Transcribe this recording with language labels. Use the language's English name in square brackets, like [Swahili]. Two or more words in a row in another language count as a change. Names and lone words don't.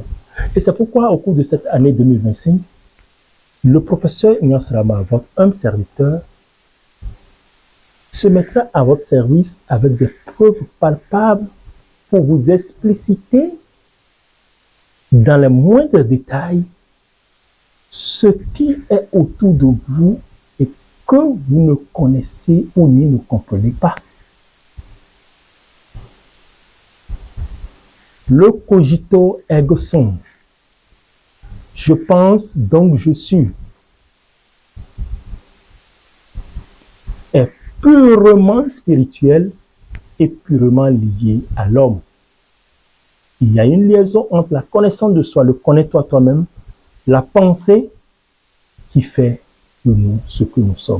[French] Et c'est pourquoi au cours de cette année 2025, le professeur Ignace Rama, votre humble serviteur, se mettra à votre service avec des preuves palpables pour vous expliciter dans les moindres détails ce qui est autour de vous et que vous ne connaissez ou ne comprenez pas. [Latin] Le cogito ergo sum. [French] Je pense, donc je suis, est purement spirituel et purement lié à l'homme. Il y a une liaison entre la connaissance de soi, le connais-toi toi-même, la pensée qui fait de nous ce que nous sommes.